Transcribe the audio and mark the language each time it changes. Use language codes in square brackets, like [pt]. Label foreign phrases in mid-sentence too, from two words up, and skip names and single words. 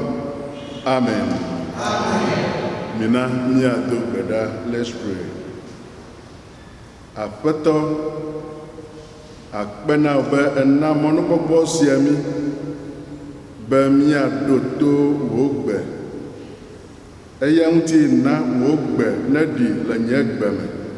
[ee] Amen. Mina nya do beda. [en] Let's pray. [ee] Apeto akpena obe ena monokokpo siami be mia do to wogbe. Eya nti na wogbe na di la nyegbe me.